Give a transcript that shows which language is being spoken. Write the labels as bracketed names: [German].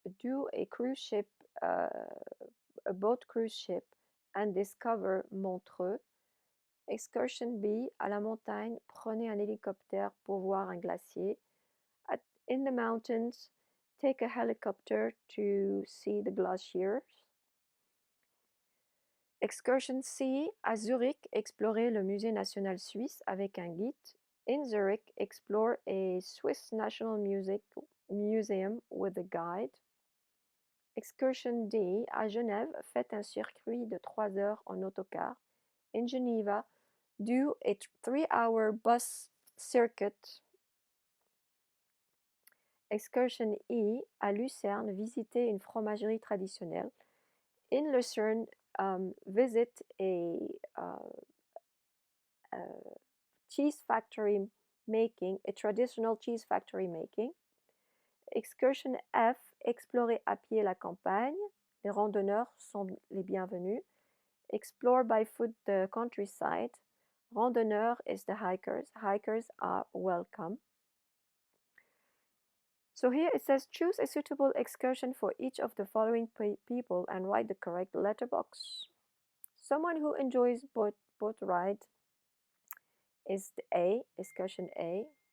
[English] Do a cruise ship, a boat cruise ship, and discover Montreux. [French] Excursion B, à la montagne, prenez un hélicoptère pour voir un glacier. [English] In the mountains, take a helicopter to see the glaciers. [French] Excursion C, à Zurich, explorer le musée national suisse avec un guide. [English] In Zurich, explore a Swiss National Museum with a guide. [French] Excursion D, à Genève, faites un circuit de 3 heures en autocar. [English] In Geneva, do a 3-hour bus circuit. [French] Excursion E, à Lucerne, visiter une fromagerie traditionnelle. [English] In Lucerne, visit a cheese factory making, a traditional cheese factory making. [French] Excursion F, explorer à pied la campagne. Les randonneurs sont les bienvenus. [English] Explore by foot the countryside. Randonneur is the hikers. Hikers are welcome. So here it says choose a suitable excursion for each of the following people and write the correct letterbox. Someone who enjoys boat ride is the A, excursion A.